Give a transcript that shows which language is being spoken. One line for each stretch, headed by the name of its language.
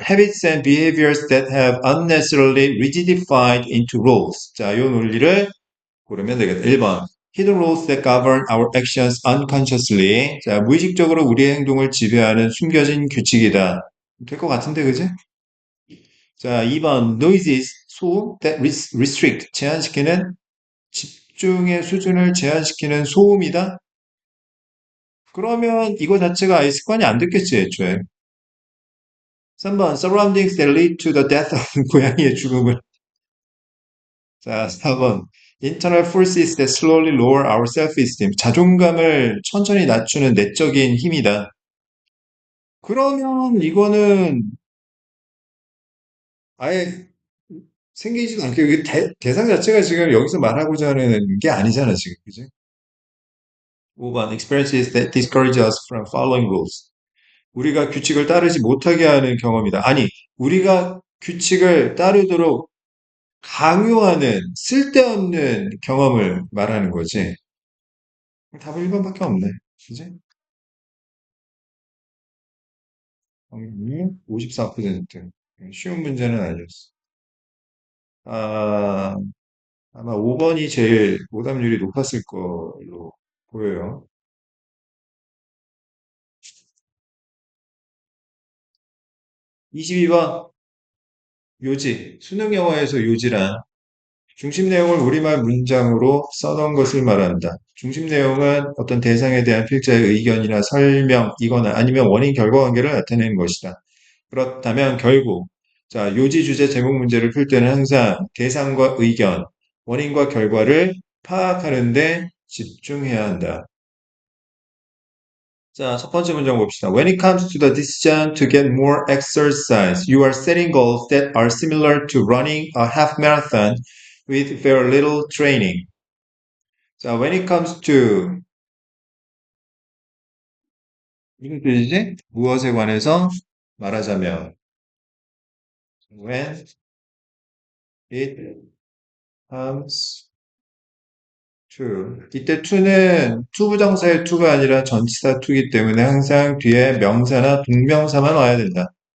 English: Habits and behaviors that have unnecessarily rigidified into rules.
Korean: 자, 요 논리를 고르면 되겠다. 1번.
English: Hidden rules that govern our actions unconsciously.
Korean: 자, 무의식적으로 우리의 행동을 지배하는 숨겨진 규칙이다. 될 것 같은데, 그지? 자, 2번. Noises, 소음
English: that restrict,
Korean: 제한시키는 집중의 수준을 제한시키는 소음이다? 그러면 이거 자체가 아예 습관이 안 됐겠지, 애초에. 3번.
English: Surroundings that lead to the death of
Korean: 고양이의 죽음을. 자, 4번.
English: Internal forces that slowly lower our self-esteem.
Korean: 자존감을 천천히 낮추는 내적인 힘이다. 그러면 이거는 아예 생기지도 않게, 이게 대상 자체가 지금 여기서 말하고자 하는 게 아니잖아, 지금. 그지? 5번.
English: Experiences that discourage us from following rules.
Korean: 우리가 규칙을 따르지 못하게 하는 경험이다. 아니, 우리가 규칙을 따르도록 강요하는 쓸데없는 경험을 말하는 거지. 답은 1번밖에 없네. 그지? 확률이 54%. 쉬운 문제는 아니었어. 아, 아마 5번이 제일 오답률이 높았을 걸로 보여요. 22번, 요지. 수능 영어에서 요지란 중심 내용을 우리말 문장으로 써놓은 것을 말한다. 중심 내용은 어떤 대상에 대한 필자의 의견이나 설명이거나 아니면 원인 결과 관계를 나타내는 것이다. 그렇다면 결국 자, 요지 주제 제목 문제를 풀 때는 항상 대상과 의견, 원인과 결과를 파악하는 데 집중해야 한다. 자, 첫 번째 문장 봅시다.
English: When it comes to the decision to get more exercise, you are setting goals that are similar to running a half marathon with very little training.
Korean: 자, when it comes to 무슨 뜻이지? 무엇에 관해서 말하자면
English: when it comes to
Korean: 이때 to는 투부정사의 to가 아니라 전치사 to이기 때문에 항상 뒤에 명사나 동명사만 와야 된다.